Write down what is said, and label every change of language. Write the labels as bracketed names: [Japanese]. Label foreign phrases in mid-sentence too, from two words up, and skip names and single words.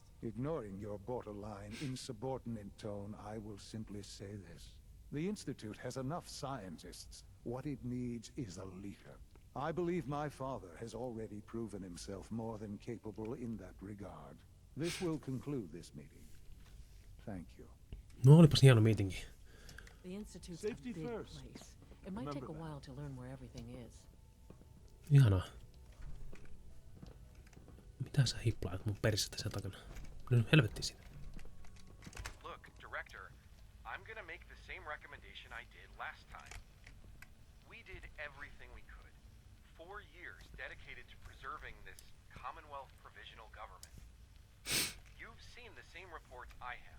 [English] Ignoring your borderline, insubordinate tone, I will simply say this. The Institute has enough scientists. What it needs is a leader. I believe my father has already proven himself more than capable in that regard. This will conclude this meeting. Thank you. [Finnish] No olipas hieno meetingi. [English] The Institute's Safety a big first. place. It might take a Remember that. while to learn where everything is. [Finnish] Ihanaa. Mitä sä hiplaat mun persettä sen takana? No helvetti siinä. [English] Look, Director, I'm gonna make the same recommendation I did last time. We did everything we could. 4 years dedicated to preserving this Commonwealth provisional government. You've seen the same reports I have.